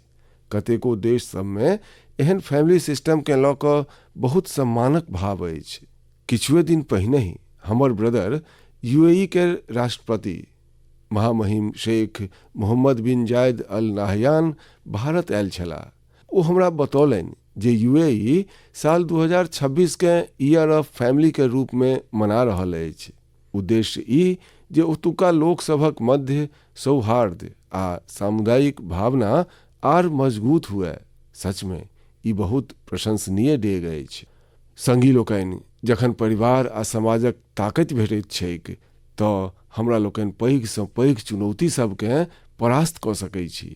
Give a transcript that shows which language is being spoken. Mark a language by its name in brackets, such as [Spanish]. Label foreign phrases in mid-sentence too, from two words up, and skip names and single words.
[Maithili] कतेको देश सबमे एहन [English] family system [Maithili] लऽ कऽ बहुत सम्मानक भाव अछि। किछुए दिन पहिने ही हमर ब्रदर यूएई केर राष्ट्रपति महामहिम शेख मोहम्मद बिन जायद अल नाहयान भारत आयल छलाह। वो हमरा बतौलनि जे यूएई साल 2026 के [English] year of family [Maithili] के रूप में मना रहल अछि। उद्देश्य ई जे ओतुका लोक सभक मध्य सौहार्द आ सामुदायिक भावना आर मजबूत हुए। सच में ई बहुत प्रशंसनीय डेग अछि। संगी लोकनि, जखन परिवार आ समाजक ताकत भेटैत छैक तऽ हमरा लोकनि पैघ सँ पैघ चुनौती सबके परास्त कऽ सकैत छी।